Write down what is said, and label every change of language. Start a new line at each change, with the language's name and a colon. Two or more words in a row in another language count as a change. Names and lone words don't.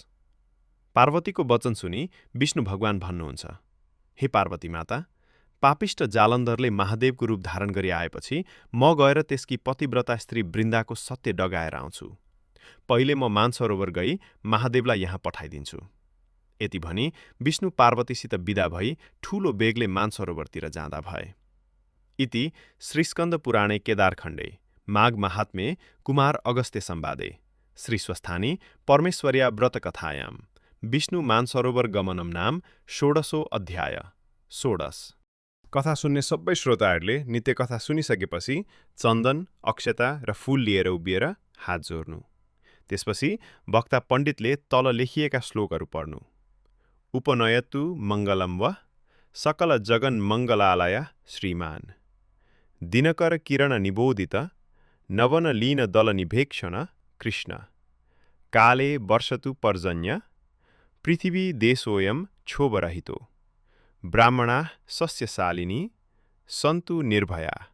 Nepali: पार्वतीको वचन सुनि विष्णु भगवान भन्नुहुन्छ, "हे पार्वती माता, पापिष्ट जालन्धरले महादेवको रूप धारण गरी आएपछि म गएर त्यसकी पतिव्रता स्त्री वृन्दाको सत्य डगाएर आउँछु। पहिले म मानसरोवर गई महादेवलाई यहाँ पठाइदिन्छु।" यति भनी विष्णु पार्वतीसित विदा भई ठूलो बेगले मानसरोवरतिर जाँदा भए।
Sanskrit: इति श्रीस्कन्द पुराणे केदारखण्डे माघ महात्म्ये कुमार अगस्त्य संवादे श्री स्वस्थानी परमेश्वर्या व्रतकथायां विष्णु मानसरोवर गमनम नाम षोडशो अध्याय षोडश।
Nepali: कथा सुन्ने सबै श्रोताहरूले नित्य कथा सुनिसकेपछि चन्दन, अक्षता र फूल लिएर उभिएर हात जोड्नु। त्यसपछि वक्ता पण्डितले तल लेखिएका श्लोकहरू पढ्नु।
Sanskrit: उपनयतु मङ्गलम व सकल जगन मङ्गलालय श्रीमान दिनकर किरण निबोधित नवन लीन दल निभेक्षण कृष्ण काले वर्षतु पर्जन्य पृथिवी देशोऽयं क्षोभरहितो ब्राह्मणाः सस्यशालिनी सन्तु निर्भया